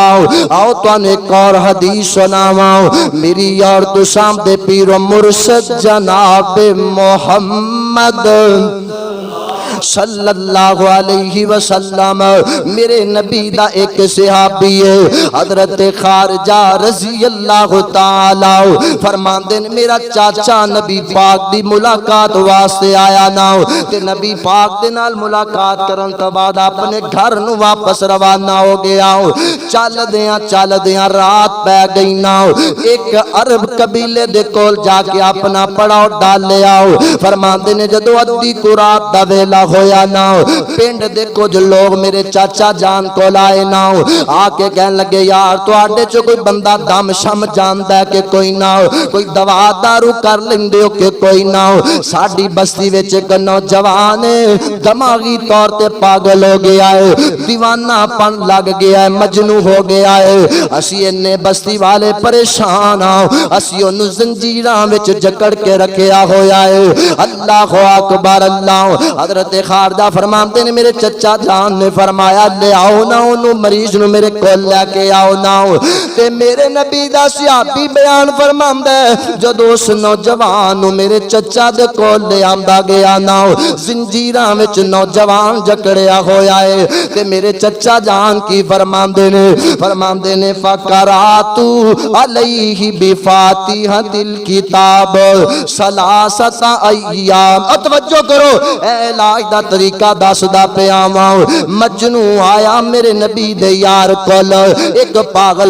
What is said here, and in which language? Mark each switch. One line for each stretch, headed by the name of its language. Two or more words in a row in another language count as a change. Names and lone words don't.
Punjabi: آؤ تانوں ایک اور حدیث سناواں، میری اور تساں دے پیر و مرشد جناب محمد
Arabic: صلی اللہ علیہ وسلم
Punjabi: میرے نبی دا ایک صحابی ہے حضرت خارجہ
Arabic: رضی اللہ تعالی
Punjabi: فرماندے نے میرا چاچا نبی پاک دی ملاقات واسطے آیا نا تے نبی پاک دے نال ملاقات کرن تو بعد اپنے گھر نو واپس روانہ ہو گیا۔ چل دیاں رات پہ گئی نا، ایک عرب قبیلے دے کول جا کے اپنا پڑاؤ ڈال لیا۔ فرماندے نے جدو ادھی کو رات دا ویلا ہویا نا، پنڈ دے کچھ لوگ میرے چاچا جان کو لائے نا، آ کے کہن لگے یار تو آڈے چو کوئی بندہ دم شم جاندا ہے کہ کوئی نہ، کوئی دوا دارو کر لیندے ہو کہ کوئی نہ۔ ساڈی بستی وچ ایک نوجوان دماغی طور تے پاگل ہو گیا ہے، دیوانہ پن لگ گیا ہے، مجنوں ہو گیا ہے، اسی انے بستی والے پریشان ہاں، اسی انو زنجیراں وچ جکڑ کے رکھیا ہویا ہے۔
Arabic: اللہ اکبر،
Punjabi: اللہ حضرت خارجہ فرماتے نے میرے چچا جان نے فرمایا لے آؤ نا انو مریض نو میرے کول لے کے آؤ نا، تے میرے نبی دا صحابی بیان فرماندا ہے جدو اس نوجوان نو میرے چچا دے کول لے آندا گیا نا، زنجیراں وچ نوجوان جکڑیا ہویا ہے، تے میرے چچا جان کی فرماندے نے
Arabic: فقراتو علیہ بفاتحۃ الکتاب ثلاثۃ ایام۔
Punjabi: توجہ کرو اے لا علاج دا طریقہ دسدا پیا واں مجنو آیا میرے نبی دے یار کول ایک پاگل